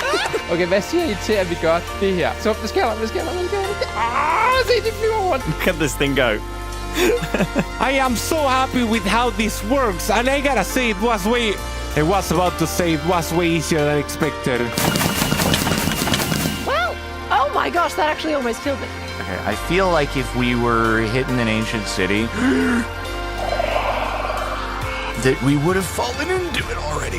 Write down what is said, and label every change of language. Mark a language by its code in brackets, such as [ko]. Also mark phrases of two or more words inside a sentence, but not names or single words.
[da] Okay, hvad siger I til, at vi gør det her? Så hvad sker der? Se, de flyver rundt. [en] Look at this thing go. I am so happy with how this works, and I gotta say I was about to say it was way easier than expected. Well, oh my gosh, that actually almost killed me. Okay, I feel like if we were hitting an ancient city, that we would have fallen into it already.